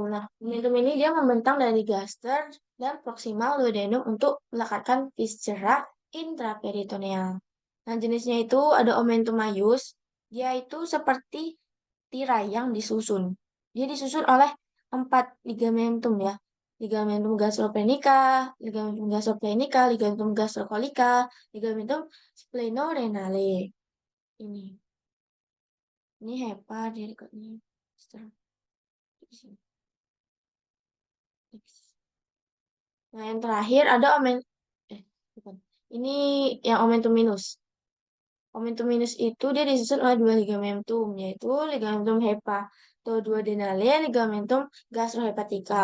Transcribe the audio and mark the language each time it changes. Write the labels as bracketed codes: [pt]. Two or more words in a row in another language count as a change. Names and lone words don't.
[id] Nah, omentum ini dia membentang dari gaster dan proximal duodenum untuk melekatkan viscera intraperitoneal. Nah, jenisnya itu ada omentum maius. Dia itu seperti tirai yang disusun. Dia disusun oleh 4 ligamentum ya. Ligamentum gastropenica, ligamentum gastropenica, ligamentum gastrocolica, ligamentum splenorenale. Ini. Ini hepa dia dekatnya. Nah, yang terakhir ada bukan. Ini yang omentum minus. Omentum minus itu dia disusun oleh dua ligamentum, yaitu ligamentum hepatoduodenale, ligamentum gastrohepatica.